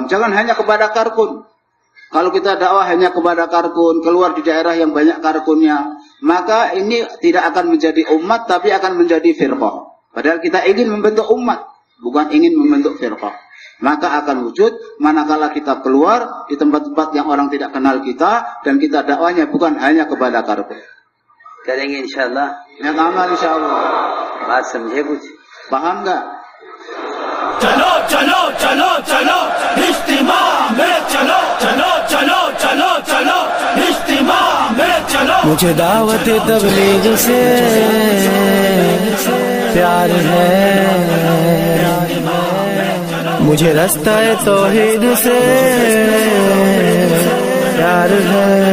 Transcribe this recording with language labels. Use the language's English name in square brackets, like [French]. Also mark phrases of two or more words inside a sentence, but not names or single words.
[Indonesian] Jangan hanya kepada karkun. Kalau kita dakwah hanya kepada karkun, keluar di daerah yang banyak karkunnya, maka ini tidak akan menjadi umat, tapi akan menjadi firqah. Padahal kita ingin membentuk umat, bukan ingin membentuk firqah. Maka akan wujud manakala kita keluar di tempat-tempat yang orang tidak kenal kita, dan kita dakwahnya bukan hanya kepada karpet. [Hindi] करेंगे इंशाल्लाह. [Indonesian] Yang amal insyaallah. [Hindi] बात समझे कुछ? [Indonesian] Paham nggak? [Hindi] चलो चलो चलो चलो इज्तिमा में चलो चलो चलो चलो चलो इज्तिमा में चलो. मुझे दावत तबलीग से प्यार है, मुझे रास्ता तौहीद से प्यार है.